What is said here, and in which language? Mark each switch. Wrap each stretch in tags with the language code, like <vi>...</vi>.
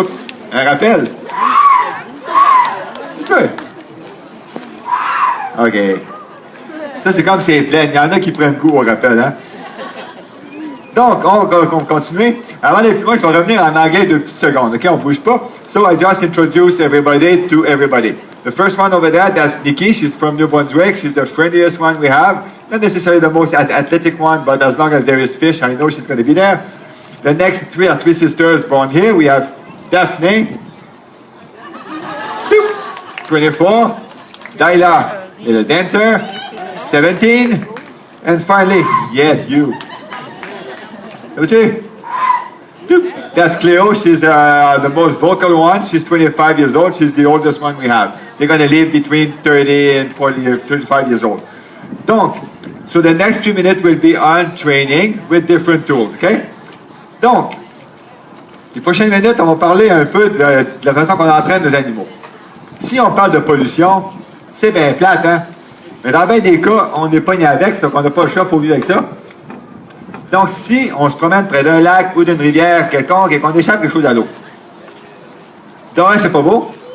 <fr>Oups, un rappel. OK. Ça, c'est comme c'est plein. Il y en a qui prennent goût au rappel, hein? Donc, on va continuer. Avant d'aller plus loin, je vais revenir en anglais 2 petites secondes. OK, on ne bouge pas.</fr> <en>So, I just introduced everybody to everybody. The first one over there, that's Nikki. She's from New Brunswick. She's the friendliest one we have. Not necessarily the most athletic one, but as long as there is fish, I know she's going to be there. The next three are three sisters born here. We have Daphne, 24, Daila, little dancer, 17, and finally, yes, you. Number 2. That's Cleo. She's the most vocal one. She's 25 years old. She's the oldest one we have. They're going to live between 30 and 40, 35 years old. Donc, so the next few minutes will be on training with different tools, okay?</en> <fr>Donc, les prochaines minutes, on va parler un peu de la façon qu'on entraîne nos animaux. Si on parle de pollution, c'est bien plate, hein? Mais dans bien des cas, on n'est pas né avec, donc on n'a pas le choix, il faut vivre avec ça. Donc, si on se promène près d'un lac ou d'une rivière quelconque et qu'on échappe quelque chose à l'eau, de un, c'est pas beau.</fr>